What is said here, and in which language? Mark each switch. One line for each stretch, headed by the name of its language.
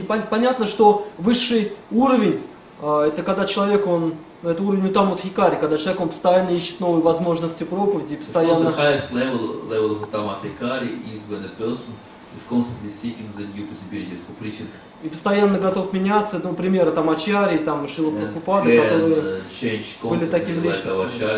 Russian: Понятно, что высший уровень, это когда человек, это уровень Утама-Дхикари, когда человек постоянно ищет новые возможности проповеди, постоянно...
English: The highest level of Utama-Dhikari is when a person is constantly seeking the new possibilities for preaching.
Russian: И постоянно готов меняться, например, Ачарьи, Шрила Прабхупада, которые были такими личностями.